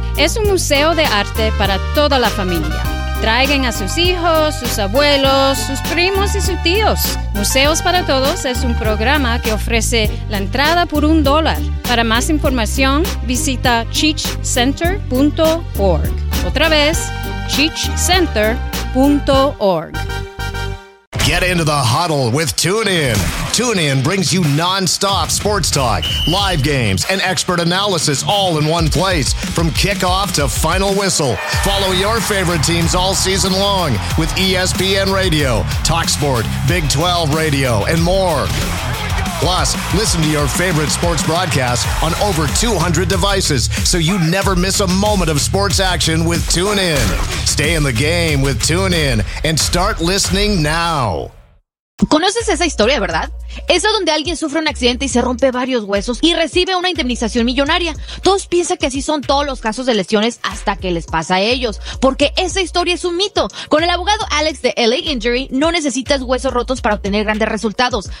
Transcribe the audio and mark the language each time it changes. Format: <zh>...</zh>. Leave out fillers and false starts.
<es>Es un museo de arte para toda la familia. Traigan a sus hijos, sus abuelos, sus primos y sus tíos. Museos para Todos es un programa que ofrece la entrada por $1. Para más información, visita cheechcenter.org. Otra vez, cheechcenter.org.</es> <en>Get into the huddle with TuneIn. TuneIn brings you nonstop sports talk, live games, and expert analysis all in one place. From kickoff to final whistle, follow your favorite teams all season long with ESPN Radio, Talk Sport, Big 12 Radio, and more. Plus, listen to your favorite sports broadcasts on over 200 devices, so you never miss a moment of sports action with TuneIn. Stay in the game with TuneIn and start listening now.</en> <es>¿Conoces esa historia, verdad? Esa donde alguien sufre un accidente y se rompe varios huesos y recibe una indemnización millonaria. Todos piensan que así son todos los casos de lesiones hasta que les pasa a ellos, porque esa historia es un mito. Con el abogado Alex de LA Injury no necesitas huesos rotos para obtener grandes resultados.</es>